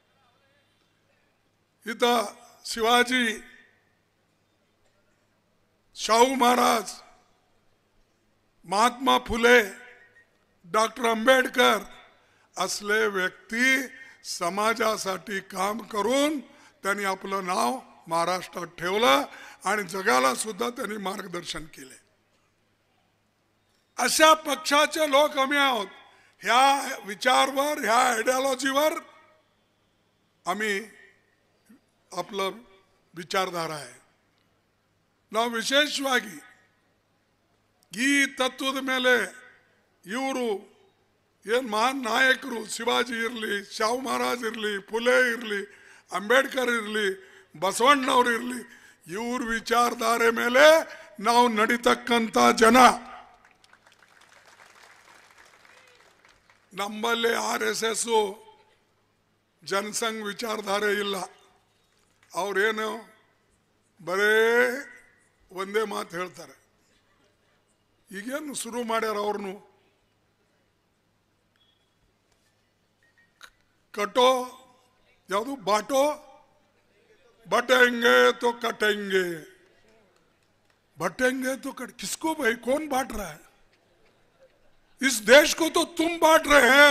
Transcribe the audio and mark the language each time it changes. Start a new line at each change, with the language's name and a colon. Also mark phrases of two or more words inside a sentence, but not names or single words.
Marathi: इथं शिवाजी, शाहू महाराज, महात्मा फुले, डॉक्टर आंबेडकर असले व्यक्ती समाजासाठी काम करून त्यांनी आपलं नाव महाराष्ट्रात ठेवलं आणि जगाला सुद्धा त्यांनी मार्गदर्शन केले. अशा पक्षाचे लोक आम्ही आहोत. ह्या विचारवर, ह्या आयडियोलॉजीवर आम्ही आपलं ವಿಚಾರಧಾರ है.
Kannada: ನಾವು ವಿಶೇಷವಾಗಿ ಈ ತತ್ವದ ಮೇಲೆ ಇವರು ಏನು ಮಹಾನ್ ನಾಯಕರು ಶಿವಾಜಿ ಇರಲಿ, ಶಾಹು ಮಹಾರಾಜ್ ಇರಲಿ, ಫುಲೆ ಇರಲಿ, ಅಂಬೇಡ್ಕರ್ ಇರಲಿ, ಬಸವಣ್ಣವರು ಇರಲಿ, ಇವ್ರ ವಿಚಾರಧಾರೆ ಮೇಲೆ ನಾವು ನಡೀತಕ್ಕಂಥ ಜನ. ನಮ್ಮಲ್ಲಿ RSS ಜನಸಂಘ ವಿಚಾರಧಾರೆ ಇಲ್ಲ. ಅವ್ರೇನು ಬರೇ ಒಂದೇ ಮಾತು ಹೇಳ್ತಾರೆ. ಈಗೇನು ಶುರು ಮಾಡ್ಯಾರ ಅವ್ರನ್ನು
Hindi: कटो यादू बांटो बटेंगे तो कटेंगे, बटेंगे तो कट किसको भाई, कौन बांट रहा है? इस देश को तो तुम बांट रहे हैं.